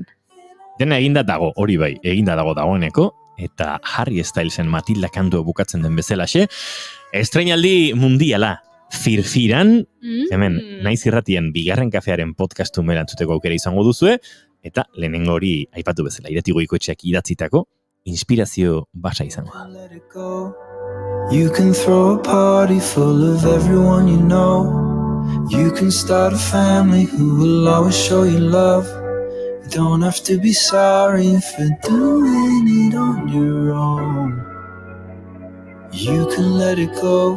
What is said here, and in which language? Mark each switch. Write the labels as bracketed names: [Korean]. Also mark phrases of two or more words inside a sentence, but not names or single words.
[Basque] Dena eginda dago, hori bai, eginda dagoeneko, eta Harry Stylesen Matilda kantua bukatzen den bezalaxe, estreinaldi mundiala, firfiran, hemen, naiz irratien bigarren kafearen podcastu merantzuteko aukera izango duzue, eta lehenengo hori aipatu bezala, Irati Goikoetxeak idatzitako, inspirazio basa izango da. [English] You can throw a party full of everyone you know. You can start a family who will always show you love. You don't have to be sorry if you're doing it on your own. You can let it go.